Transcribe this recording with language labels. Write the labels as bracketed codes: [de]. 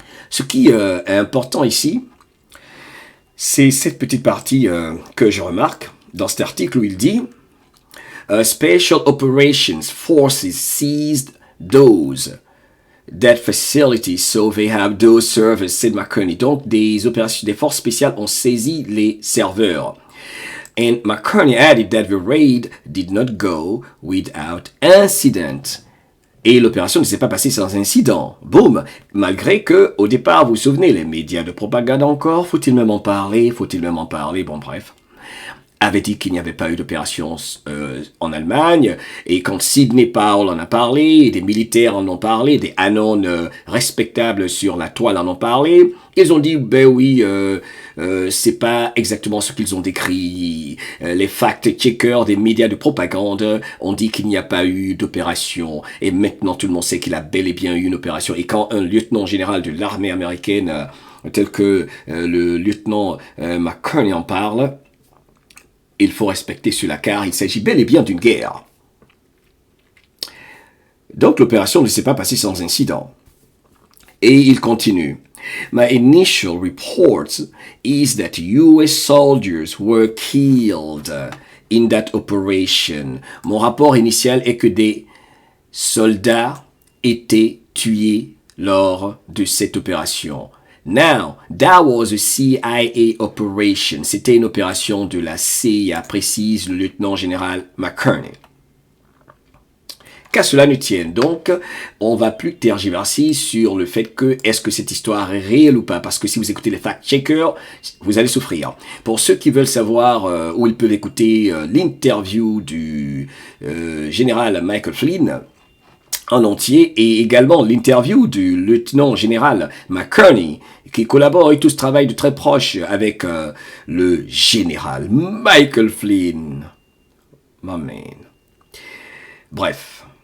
[fr] Ce qui est important ici, c'est cette petite partie que je remarque dans cet article où il dit [en] Special Operations Forces seized those that facilities, so they have those servers, said McCarney. [fr] Donc des forces spéciales ont saisi les serveurs. [en] And McCarney added that the raid did not go without incident. [fr] Et l'opération ne s'est pas passée sans incident. Boum! Malgré que, au départ, vous vous souvenez, les médias de propagande encore, faut-il même en parler? Bon, bref. Avait dit qu'il n'y avait pas eu d'opération en Allemagne, et quand Sidney Powell en a parlé, des militaires en ont parlé, des anons respectables sur la toile en ont parlé, ils ont dit, ben oui, c'est pas exactement ce qu'ils ont décrit. Les fact-checkers des médias de propagande ont dit qu'il n'y a pas eu d'opération, et maintenant tout le monde sait qu'il a bel et bien eu une opération. Et quand un lieutenant général de l'armée américaine, tel que le lieutenant McCarney en parle, il faut respecter cela car il s'agit bel et bien d'une guerre. Donc l'opération ne s'est pas passée sans incident. Et il continue. [en] My initial reports is that US soldiers were killed in that operation. [fr] Mon rapport initial est que des soldats étaient tués lors de cette opération. [en] Now, that was a CIA operation. [fr] C'était une opération de la CIA, précise le lieutenant général McCarney. Qu'à cela ne tienne, donc, on va plus tergiverser sur le fait que est-ce que cette histoire est réelle ou pas, parce que si vous écoutez les fact-checkers, vous allez souffrir. Pour ceux qui veulent savoir où ils peuvent écouter l'interview du général Michael Flynn, en entier, et également l'interview du lieutenant général McCarney, qui collabore et tous travaillent de très proche avec le général Michael Flynn. My man. Bref.